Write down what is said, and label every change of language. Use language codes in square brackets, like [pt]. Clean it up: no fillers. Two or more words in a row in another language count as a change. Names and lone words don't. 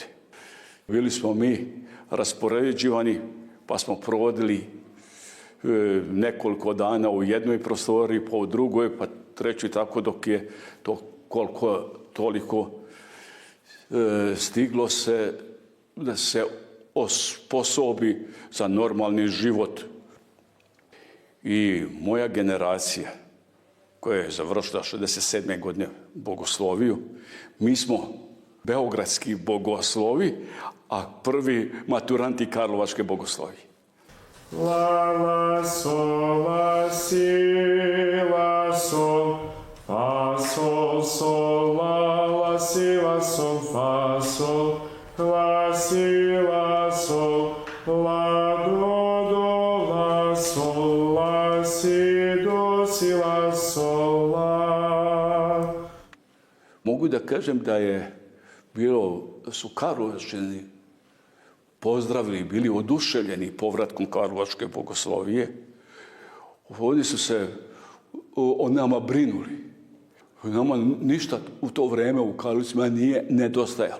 [sr] Bili smo mi raspoređivani, pa smo provodili nekoliko dana u jednoj prostoriji, pa u drugoj, pa trećoj, tako dok je to koliko toliko stiglo se da se osposobi za normalni život. I moja generacija, koja je završila 67. godine bogosloviju, mi smo beogradski bogoslovi, a prvi maturanti Karlovačke bogoslovije. La, la, sol, la, si, la, sol, fa, sol, sol, la, la, si, la, sol, fa, sol, la, si, la, sol, la, do, la, sol, la, si, do, si, la, sol, la. Mogu da kažem da su Karlovačani pozdravili, bili oduševljeni povratkom Karlovačke bogoslovije. Ovdje su se o nama brinuli. Nama ništa u to vreme u Karlovcima nije nedostajalo.